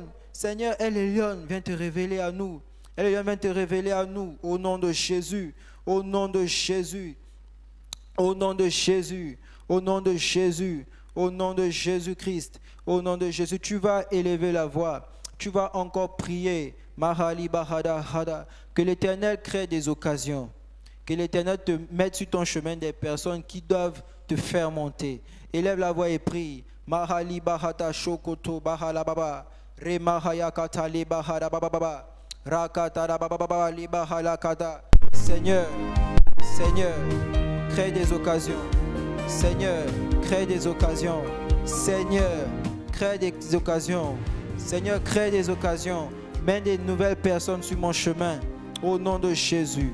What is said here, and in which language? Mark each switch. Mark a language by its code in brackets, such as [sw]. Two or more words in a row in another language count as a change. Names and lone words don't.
[fr] Seigneur, El Elyon, viens te révéler à nous. El Elyon, viens te révéler à nous. Au nom de Jésus. Au nom de Jésus. Au nom de Jésus. Au nom de Jésus. Au nom de Jésus-Christ. Au nom de Jésus. Tu vas élever la voix. Tu vas encore prier. Mahali bahada hada. Que l'Éternel crée des occasions. Que l'Éternel te mette sur ton chemin des personnes qui doivent te faire monter. Élève la voix et prie. Mahali bahata shokoto bahala baba. Remahaya kata le bahada baba baba. Rakata baba baba le bahala kata. Seigneur, Seigneur, crée des occasions. Seigneur, crée des occasions. Seigneur, crée des occasions. Seigneur, crée des occasions. Mets des nouvelles personnes sur mon chemin. Au nom de Jésus.